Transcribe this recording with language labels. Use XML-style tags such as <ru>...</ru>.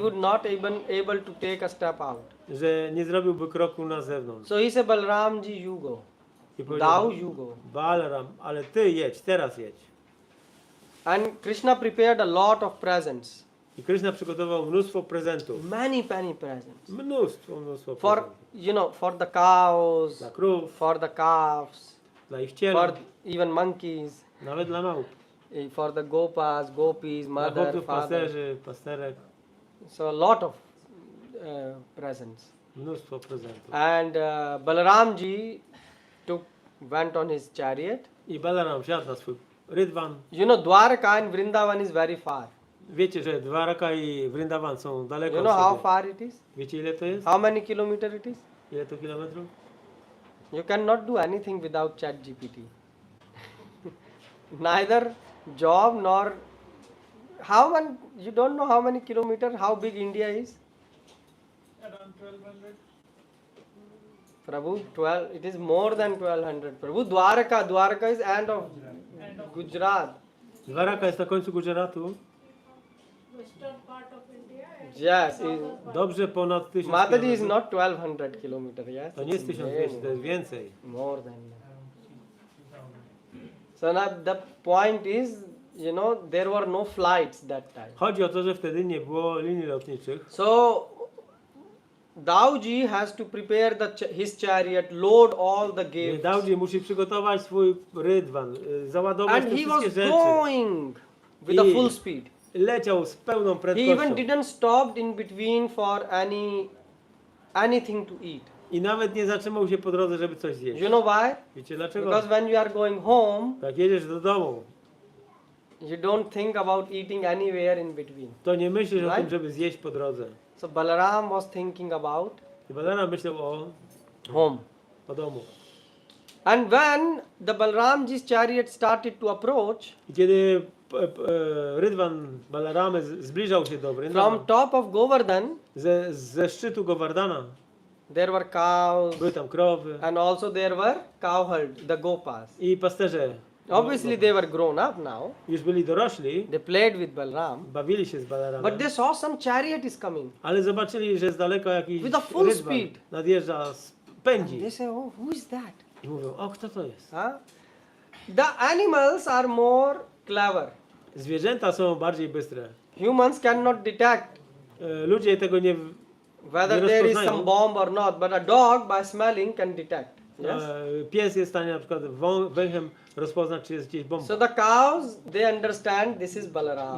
<en>would not even able to take a step out.</en> <pl>że nie zrobiłby kroku na zewnątrz.</pl> <en>So he said, Balaramji, you go.</en> <pl>I</pl> <en>Thou you go.</en> <pl>Balaram, ale ty jedź, teraz jedź.</pl> <en>And Krishna prepared a lot of presents.</en> <pl>I Krishna przygotował mnóstwo prezentów.</pl> <en>Many presents.</en> <pl>Mnóstwo</pl> <en>For,</en> <pl>prezentów.</pl> <en>for the cows,</en> <pl>Dla krów,</pl> <en>for the calves,</en> <pl>dla ich</pl> <en>for</en> <pl>cieląt,</pl> <en>even monkeys,</en> <pl>nawet dla małp.</pl> <en>for the gopas, gopis,</en> <pl>Dla</pl> <en>mother,</en> <pl>chłopców,</pl> <en>father.</en> <pl>pasterzy, pasterek.</pl> <en>So a lot of presents.</en> <pl>Mnóstwo prezentów.</pl> <en>And Balaramji went on his chariot.</en> <pl>I Balaram wsiadł na swój rydwan.</pl> <en>You know, Dwarka and Vrindavan is very far.</en> <pl>Wiecie, że Dwaraka i Vrindavan są daleko</pl> <en>You</en> <pl>od</pl> <en>know how</en> <pl>siebie.</pl> <en>far it is?</en> <pl>Wiecie, ile to jest?</pl> <en>How many kilometers it is?</en> <pl>Ile to kilometrów?</pl> <en>You cannot do anything without ChatGPT. Neither job nor you don't know how many kilometers, how big India is? Around 1200. Prabhu, 12, it is more than 1200. Prabhu, Dwarka is end of Gujarat.</en> <pl>Dwaraka jest na końcu Gujaratu.</pl> <en>Western part of India and Yes,</en> <pl>Dobrze ponad 1000</pl> <en>Mataji is</en> <pl>kilometrów.</pl> <en>not 1200 kilometers, yes?</en> <pl>To nie jest 1200, to jest więcej.</pl> <en>More than that. So now the point is, you know, there were no flights that time.</en> <pl>Chodzi o to, że wtedy nie było linii lotniczych.</pl> <en>So Dauji has to prepare his chariot, load all the gifts,</en> <pl>Daudzi musi przygotować swój rydwan, załadować</pl> <en>and</en> <pl>te</pl> <en>he</en> <pl>wszystkie</pl> <en>was</en> <pl>rzeczy.</pl> <en>going with a</en> <pl>I</pl> <en>full speed.</en> <pl>Leciał z pełną</pl> <en>He</en> <pl>prędkością.</pl> <en>even didn't stop in between for anything to eat.</en> <pl>I nawet nie zatrzymał się po drodze, żeby coś zjeść.</pl> <en>You know why?</en> <pl>Wiecie dlaczego?</pl> <en>Because when you are going home,</en> <pl>Jak jedziesz do domu,</pl> <en>you don't think about eating anywhere in between.</en> <pl>to nie myślisz o</pl> <en>Right?</en> <pl>tym, żeby zjeść po drodze.</pl> <en>So Balaram was thinking about</en> <pl>I Balaram myślał</pl> <en>home.</en> <pl>o domu.</pl> <en>And when the Balaramji's chariot started to approach,</en> <pl>I kiedy rydwan Balaramy zbliżał się do</pl> <en>from</en> <pl>Vrindavan,</pl> <en>top of Govardhan,</en> <pl>ze szczytu Govardhana</pl> <en>there were cows,</en> <pl>były tam krowy</pl> <en>and also there were cowherds, the gopas.</en> <pl>i pasterze.</pl> <en>Obviously they were grown up now.</en> <pl>Już byli dorośli,</pl> <en>They played with Balaram.</en> <pl>bawili się z Balaramem,</pl> <en>But they saw some chariot is coming.</en> <pl>ale zobaczyli, że z daleka jakiś</pl> <en>With a full</en> <pl>rydwan</pl> <en>speed.</en> <pl>nadjeżdża,</pl> <en>And</en> <pl>pędzi.</pl> <en>they say, oh, who is that?</en> <pl>I mówią, o kto to jest? Huh?</pl> <en>The animals are more clever.</en> <pl>Zwierzęta są bardziej bystre.</pl> <en>Humans cannot detect</en> <pl>Ludzie tego nie...</pl> <en>whether</en> <pl>Nie</pl> <en>there is</en> <pl>rozpoznają.</pl> <en>some bomb or not, but a dog by smelling can detect. Yes?</en> <pl>Pies jest w stanie na przykład węchem rozpoznać, czy jest gdzieś bomba.</pl> <en>So the cows, they understand this is Balaram.</en>